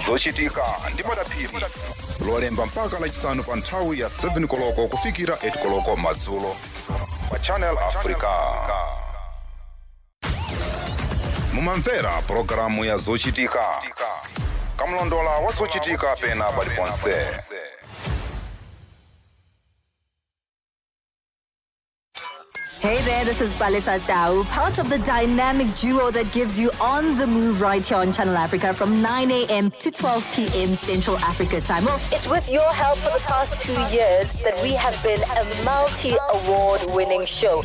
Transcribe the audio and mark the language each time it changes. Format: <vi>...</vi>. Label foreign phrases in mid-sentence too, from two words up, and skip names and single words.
<ny>Zochitika ndi Madaphiri lolemba mpaka lachisanu pa nthawi ya 7 koloko kufikira 8 koloko madzulo pa Channel Africa. Mumamvera programu ya Zochitika, kamlondola wa zochitika pena paliponse.</ny> <en>Hey there, this is Balisa Tau, part of the dynamic duo that gives you on the move right here on Channel Africa from 9 a.m. to 12 p.m. Central Africa time. Well, it's with your help for the past 2 years that we have been a multi-award winning show.</en>